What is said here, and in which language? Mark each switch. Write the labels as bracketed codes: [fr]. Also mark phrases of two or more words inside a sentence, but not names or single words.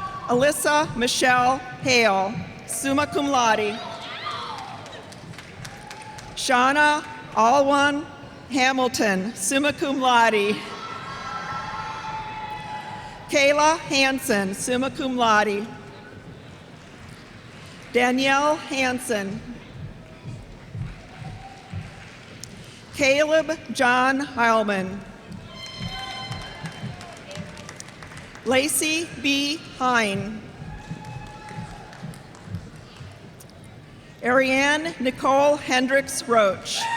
[en] Alyssa Michelle Hale, [la] summa cum laude. [en] Shauna Alwan Hamilton, [la] summa cum laude. [en] Kayla Hansen, [la] summa cum laude. [en] Danielle Hansen. Caleb John Heilman. Lacey B. Hine. Ariane Nicole Hendricks Roach.